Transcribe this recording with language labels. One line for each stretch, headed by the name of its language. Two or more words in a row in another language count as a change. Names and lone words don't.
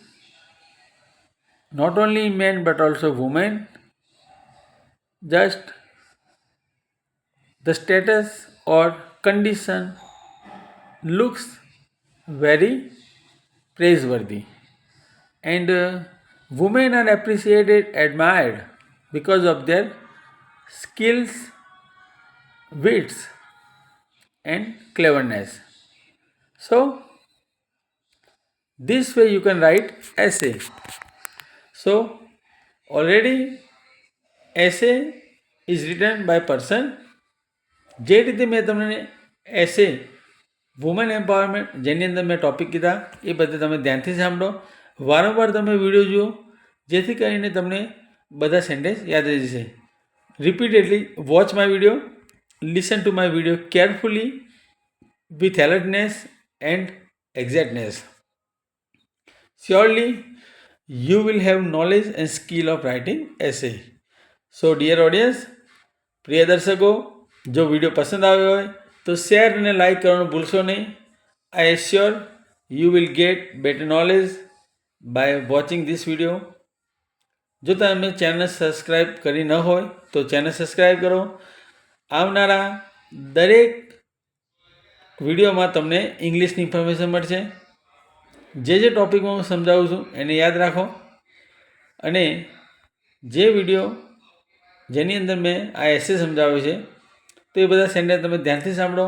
English: not only men but also women, just the status or condition looks very praiseworthy, and women are appreciated, admired because of their skills, wits, and cleverness. So this way you can write essay. So already essay is written by person.
Gujarati: જે રીતે મેં તમને
English: essay women empowerment
Gujarati: જેની અંદર મેં ટૉપિક કીધા એ બધે તમે ધ્યાનથી સાંભળો, વારંવાર તમે વિડીયો જુઓ, જેથી કરીને તમને બધા સેન્ટેન્સ યાદ રહી જશે.
English: repeatedly watch my video, listen to my video carefully with alertness and exactness. Surely you will have knowledge and skill of writing essay. So dear audience,
Gujarati: પ્રિય દર્શકો, જો વિડીયો પસંદ આવ્યો હોય તો શેર અને લાઈક કરવાનું ભૂલશો નહીં.
English: I assure you will get better knowledge by watching this video.
Gujarati: જો તમે ચેનલ સબસ્ક્રાઈબ કરી ન હોય તો ચેનલ સબસ્ક્રાઈબ કરો. આવનારા દરેક વિડીયોમાં તમને ઇંગ્લિશની ઇન્ફોર્મેશન મળશે. જે ટૉપિકમાં હું સમજાવું છું એને યાદ રાખો, અને જે વિડીયો જેની અંદર મેં આ એસે સમજાવ્યો છે તો એ બધા સેન્ટેન્સ તમે ધ્યાનથી સાંભળો.